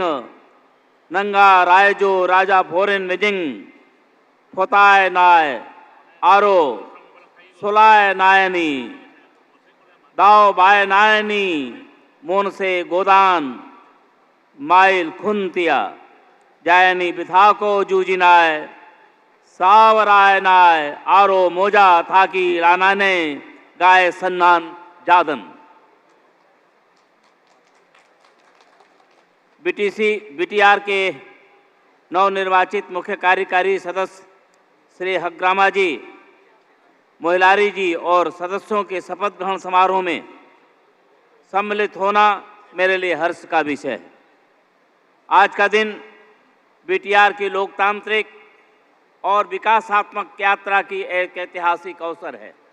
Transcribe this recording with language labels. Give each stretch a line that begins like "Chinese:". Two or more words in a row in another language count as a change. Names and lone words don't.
Bodo: नंगा रायजो राजा फोरेन मिजिंग फोताय नाय आरो सोलाय नायनी दाव बाय नायनी मोन से गोदान माइल खुनतिया जायनी बिथा को जूजिनाय सावराय नाय आरो मोजा थाकी रानाने गाय सन्नान जादन।
Hindi: बीटीआर के नवनिर्वाचित मुख्य कार्यकारी सदस्य श्री हग्रामा जी, मोहिलारी जी और सदस्यों के शपथ ग्रहण समारोह में सम्मिलित होना मेरे लिए हर्ष का विषय है। आज का दिन बीटीआर की लोकतांत्रिक और विकासात्मक यात्रा की एक ऐतिहासिक अवसर है।